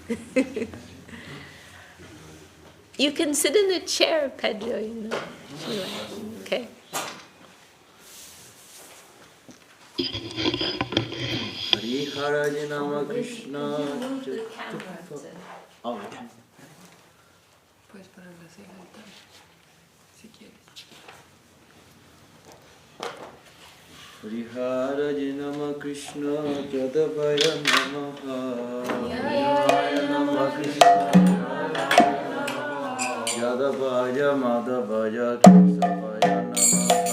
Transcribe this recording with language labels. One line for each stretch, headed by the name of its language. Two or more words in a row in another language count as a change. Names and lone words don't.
English: You can sit in a chair, Pedro, Okay.
Sanskrit: हरे नाम कृष्ण.
Spanish: Puedes ponerlo así en altar, si quieres.
Sanskrit: हरे नाम कृष्ण जदवाय नमः. Hare नाम कृष्ण जदवाय माधवाय केशवाय नमः.